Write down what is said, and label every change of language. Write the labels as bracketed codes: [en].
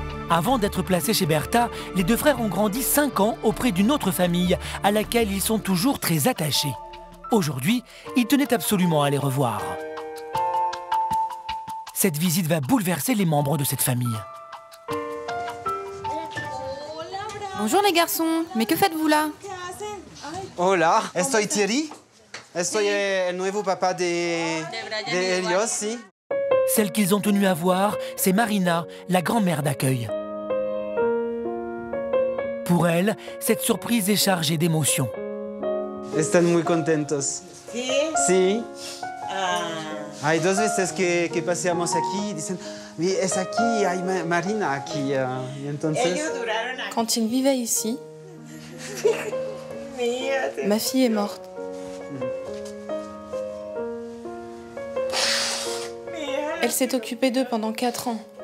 [fr] Avant d'être placés chez Berta, les 2 frères ont grandi 5 ans auprès d'une autre famille à laquelle ils sont toujours très attachés. Aujourd'hui, ils tenaient absolument à les revoir. Cette visite va bouleverser les membres de cette famille. Bonjour les garçons, mais que faites-vous là? [es] Hola, estoy Thierry. Estoy el nuevo papá de ellos, si. [fr] Celle qu'ils ont tenu à voir, c'est Marina, la grand-mère d'accueil. Pour elle, cette surprise est chargée d'émotions. [es] Están muy contentos. ¿Sí? Sí. Hay 2 veces que paseamos aquí y dicen, es aquí, hay Marina aquí. Y entonces... [fr] Quand ils vivaient ici, ma fille est morte. Elle s'est occupée d'eux pendant 4 ans.